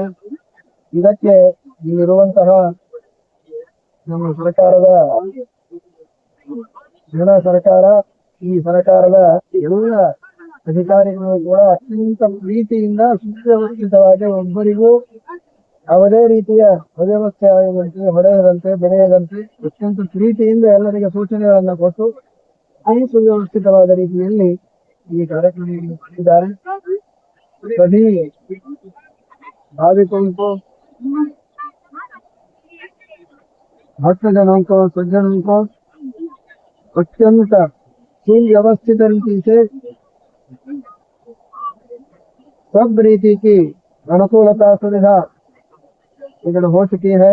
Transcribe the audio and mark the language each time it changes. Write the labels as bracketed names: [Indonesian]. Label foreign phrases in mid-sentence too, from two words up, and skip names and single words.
[Kannada] ಇದಕ್ಕೆ ಇಲ್ಲಿರುವಂತಹ ನಮ್ಮ ಸರ್ಕಾರದ ಜನ ಸರ್ಕಾರ, ಈ ಸರ್ಕಾರದ ಎಲ್ಲ ಅಧಿಕಾರಿಗಳು ಕೂಡ ಅತ್ಯಂತ ಪ್ರೀತಿಯಿಂದ ಸುವ್ಯವಸ್ಥಿತವಾಗಿ ಒಬ್ಬರಿಗೂ ಯಾವುದೇ ರೀತಿಯ ಅವ್ಯವಸ್ಥೆ ಆಗದಂತೆ, ಹೊಡೆಯದಂತೆ, ಬೆಳೆಯದಂತೆ ಅತ್ಯಂತ ಪ್ರೀತಿಯಿಂದ ಎಲ್ಲರಿಗೆ ಸೂಚನೆಗಳನ್ನು ಕೊಟ್ಟು ಅತಿ ಸುವ್ಯವಸ್ಥಿತವಾದ ರೀತಿಯಲ್ಲಿ ಈ ಕಾರ್ಯಕ್ರಮವನ್ನು ಮಾಡಿದ್ದಾರೆ. [Hindi] सभी भाविकों को, भक्तजनों को, सज्जनों को अत्यंत सुव्यवस्थित रीति से सब रीति की अनुकूलता सुविधा इधर हो चुकी है.